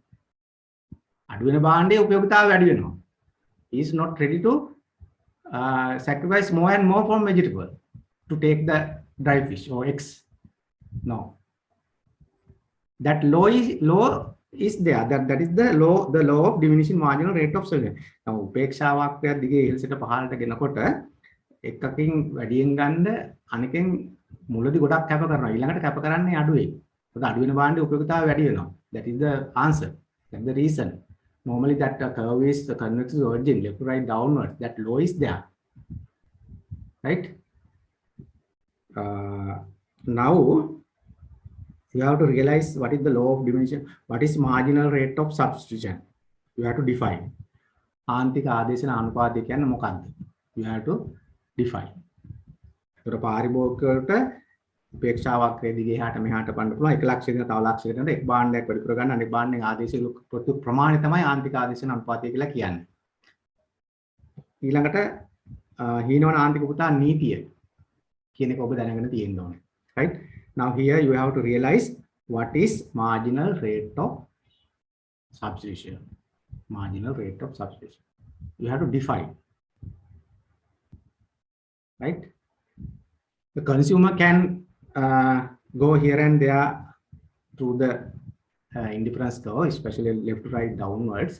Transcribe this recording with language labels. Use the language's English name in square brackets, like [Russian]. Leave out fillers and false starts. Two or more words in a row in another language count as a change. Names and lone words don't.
[English] He is not ready to sacrifice more and more from vegetable to take the dry fish or X. No. That law is there. That is the law of diminishing marginal rate of substitution. [Sinhala] Now උපේක්ෂාවක් දිගේ ඉහළට පහළට ගෙනකොට එකකින් වැඩියෙන් ගන්න අනිකෙන් මුලදී ගොඩක් කැප කරනවා. ඊළඟට කැප කරන්නේ අඩුවෙන්. මොකද අඩු වෙන භාණ්ඩේ උපයෝගිතාවය වැඩි වෙනවා. [English] That is the answer. That's the reason. Normally that curve is the convex origin, left to right downwards. That law is there, right? Now you have to realize what is the law of diminution, what is marginal rate of substitution. You have to define. [Sinhala] ආන්තික ආදේශන අනුපාතය කියන්නේ මොකක්ද? [English] You have to define. [Sinhala] ඒතර පාරිභෝගිකයට උපේක්ෂා වක්‍රයේ දිගේ එහාට මෙහාට පන්න පුළුවන්. එක ලක්ෂයකින් තව ලක්ෂයකට එක භාණ්ඩයක් වැඩි කර ගන්න අනිත් භාණ්ඩෙන් ආදේශයේ ප්‍රති ප්‍රමාණය තමයි ආන්තික ආදේශන අනුපාතය කියලා කියන්නේ. ඊළඟට හීනවන ආන්තික පුතා නීතිය කියන එක ඔබ දැනගෙන තියෙන්න ඕනේ. [English] Right? Now here you have to realize what is marginal rate of substitution. Marginal rate of substitution. You have to define. Right? The consumer can go here and there through the indifference curve, especially left to right downwards.